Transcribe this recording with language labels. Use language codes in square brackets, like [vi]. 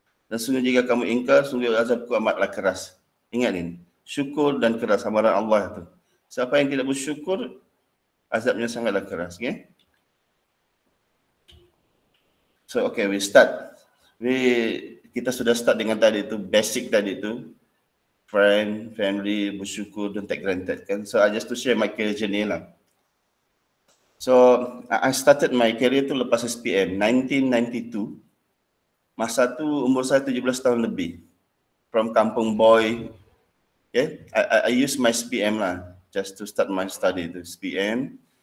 [ms] Dan sungguh jika kamu ingkar, sungguh azabku amatlah keras. Ingat ini, syukur dan keras amaran Allah itu. Siapa yang tidak bersyukur, azabnya sangatlah keras. Okay? [en] So, okay, we start. [ms] Kita sudah start dengan tadi itu, basic tadi itu. [en] Friend, family, bersyukur, don't take granted. Kan? So, I just to share my career journey lah. So, I started my career tu lepas SPM, 1992. [ms] Masa tu umur saya 17 tahun lebih. [en] From kampung boy. Okay? I use my SPM lah. Just to start my study to SPM.